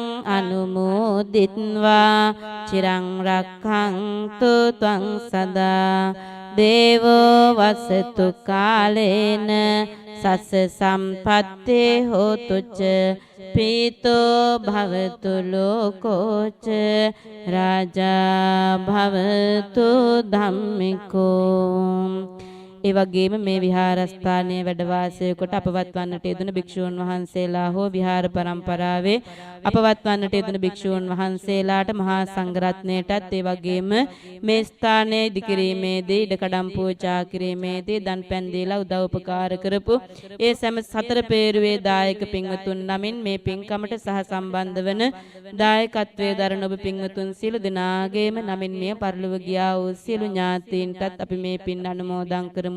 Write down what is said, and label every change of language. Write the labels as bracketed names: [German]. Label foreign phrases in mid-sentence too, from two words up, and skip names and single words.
[Pali] අනුමෝදිත්වා චිරං රක්ඛන්තු ත්වං සදා දේවෝ වසතු කාලේන සස්ස සම්පත්තේ හෝතු ච පීතෝ භවතු ලෝකෝච රාජා භවතු ධම්මිකෝ. [Sinhala] ඒ වගේම මේ විහාරස්ථානයේ වැඩ වාසය කොට අපවත් වන්නට යෙදුණු භික්ෂූන් වහන්සේලා හෝ විහාර පරම්පරාවේ අපවත් වන්නට යෙදුණු භික්ෂූන් වහන්සේලාට මහා සංඝරත්නයටත් ඒ වගේම මේ ස්ථානයේ ඉදිකිරීමේදී ඉඩකඩම් පූජා කිරීමේදී දන් පැන් දීලා උදව් උපකාර කරපු ඒ සෑම සතර පේරුවේ දායක පින්වතුන් නමින් මේ පින්කමට සහ සම්බන්ධ වන දායකත්වයේ දරන ඔබ පින්වතුන් සියලු දෙනාගේම නමින් මේ පරිලෝක ගියා වූ සියලු ඥාතීන්ටත් අපි මේ පින් අනුමෝදන් කරමු.